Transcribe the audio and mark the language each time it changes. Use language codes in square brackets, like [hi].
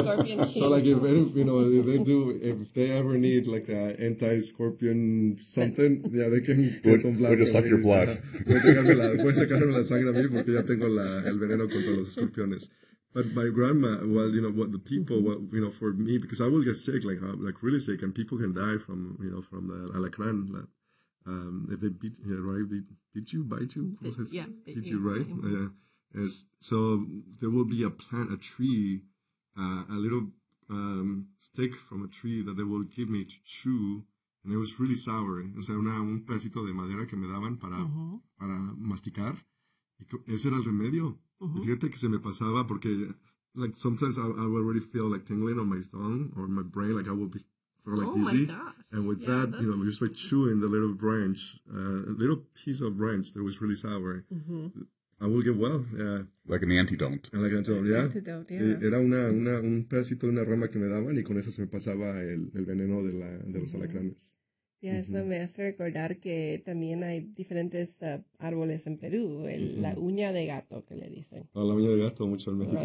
[en] like, if they ever need, like, the anti-scorpion something, yeah, they can get some blood. [es] Voy a sacar [en] your blood. [es] Voy a sacarme la sangre a mí porque ya tengo el veneno contra los escorpiones. [en] But my grandma, well, you know, what the people, what, you know, for me, because I will get sick, like really sick, and people can die from, you know, from the alacran, like, if they beat you, yeah, right? Did you bite you? Bit you, right? Yeah. So there will be a plant, a tree, a little stick from a tree that they will give me to chew, and it was really sour. [es] O sea, un pedacito de madera que me daban para masticar. Ese era el remedio. Uh-huh. Fíjate que se me pasaba porque, [en] like, sometimes I will already feel like tingling on my tongue or my brain, like I will be. Or like oh easy. My gosh. And with yeah, that, you know, just by chewing the little branch, little piece of branch that was really sour, mm-hmm. I will get well. Yeah. Like an antidote. And like an antidote, yeah. Antidote, yeah. [es] Era un pedacito de una rama que me daban y con eso se me pasaba el veneno de los mm-hmm. alacranes. [en] Yeah, mm-hmm. [es] Eso me hace recordar que también hay diferentes árboles en Perú, mm-hmm. la uña de gato, que le dicen. Ah, la uña de gato, mucho en México